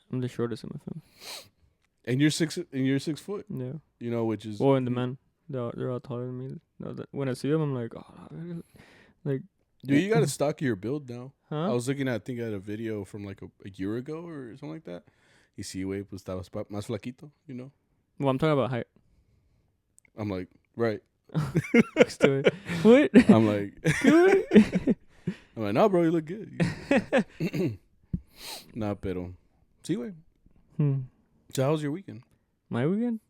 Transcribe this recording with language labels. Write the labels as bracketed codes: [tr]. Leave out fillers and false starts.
[en] I'm the shortest in my family. And you're 6 foot. Yeah. You know, which is... Well, and the men, they're all taller than me. When I see them, I'm like, like... Dude, you got to stock your build now. Huh? I was looking at, I think I had a video from like a year ago or something like that. [es] Y sí, güey, pues estabas más flaquito, [en] you know? Well, I'm talking about height. I'm like, right. What? I'm like, I'm like, no, bro, you look good. Nah, [es] pero. Sí, güey. [en] So how was your weekend? My weekend?